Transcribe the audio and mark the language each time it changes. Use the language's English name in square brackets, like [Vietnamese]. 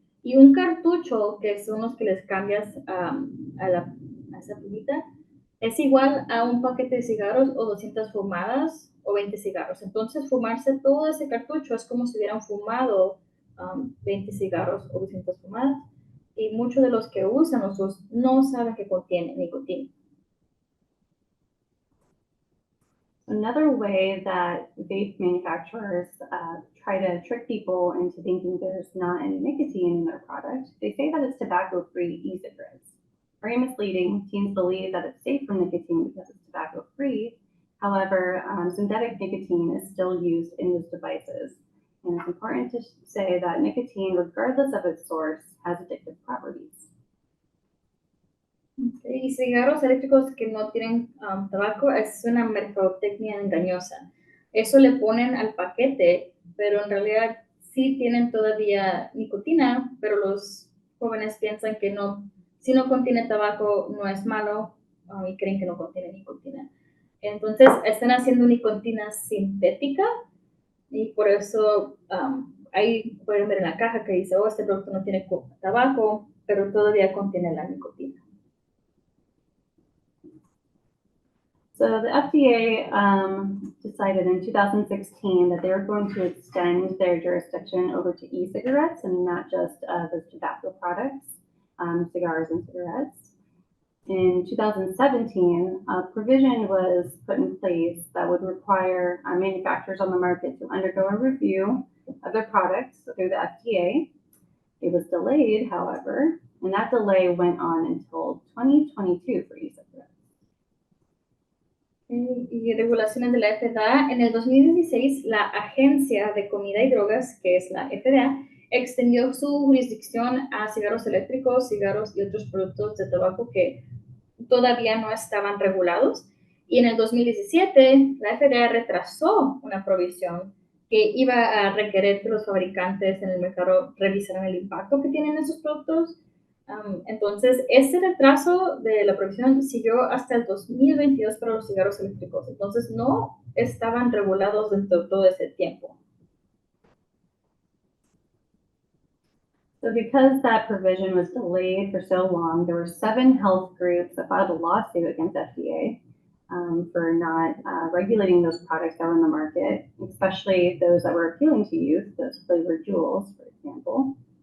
[Spanish] Y un cartucho, que son los que les cambias a esa plumita, es igual a un paquete de cigarros o 200 fumadas o 20 cigarros. Entonces, fumarse todo ese cartucho es como si hubieran fumado 20 cigarros o 200 fumadas. Y muchos de los que usan los no saben que contiene nicotina. [English] Another way that vape manufacturers try to trick people into thinking there's not any nicotine in their product, they say that it's tobacco-free e-cigarettes. Very misleading. Teens believe that it's safe from nicotine because it's tobacco-free. However, synthetic nicotine is still used in those devices. And it's important to say that nicotine, regardless of its source, has addictive properties. [Spanish] Y cigarros eléctricos que no tienen tabaco es una mercadotecnia engañosa. Eso le ponen al paquete, pero en realidad sí tienen todavía nicotina, pero los jóvenes piensan que no, si no contiene tabaco no es malo y creen que no contiene nicotina. Entonces están haciendo nicotina sintética y por eso ahí pueden ver en la caja que dice, oh, este producto no tiene tabaco, pero todavía contiene la nicotina. [English] So the FDA decided in 2016 that they were going to extend their jurisdiction over to e-cigarettes and not just those tobacco products, cigars and cigarettes. In 2017, a provision was put in place that would require manufacturers on the market to undergo a review of their products through the FDA. It was delayed, however, and that delay went on until 2022 for e-cigarettes. [Spanish] Y regulaciones de la FDA. En el 2016, la Agencia de Comida y Drogas, que es la FDA, extendió su jurisdicción a cigarros eléctricos, cigarros y otros productos de tabaco que todavía no estaban regulados. Y en el 2017, la FDA retrasó una provisión que iba a requerir que los fabricantes en el mercado revisaran el impacto que tienen esos productos. Entonces, este retraso de la provisión siguió hasta el 2022 para los cigarros eléctricos. Entonces, no estaban regulados dentro de todo ese tiempo. [English] So because that provision was delayed for so long, there were 7 health groups that filed a lawsuit against FDA for not regulating those products that were in the market, especially those that were appealing to youth, those flavored jewels, for example.